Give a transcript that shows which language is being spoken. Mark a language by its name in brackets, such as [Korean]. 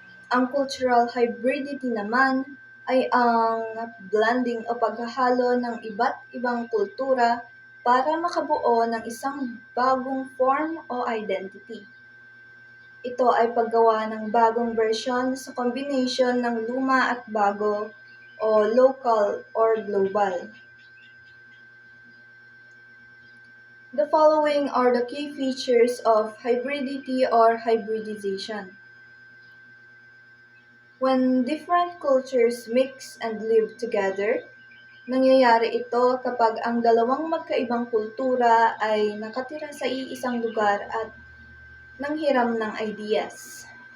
[Filipino] Ang cultural hybridity naman ay ang blending o paghahalo ng iba't ibang kultura para makabuo ng isang bagong form o identity. Ito ay paggawa ng bagong version sa combination ng luma at bago o local or global. [English] The following are the key features of hybridity or hybridization. When different cultures mix and live together, [Filipino] nangyayari ito kapag ang dalawang magkaibang kultura ay nakatira sa iisang lugar at nanghiram ng ideas.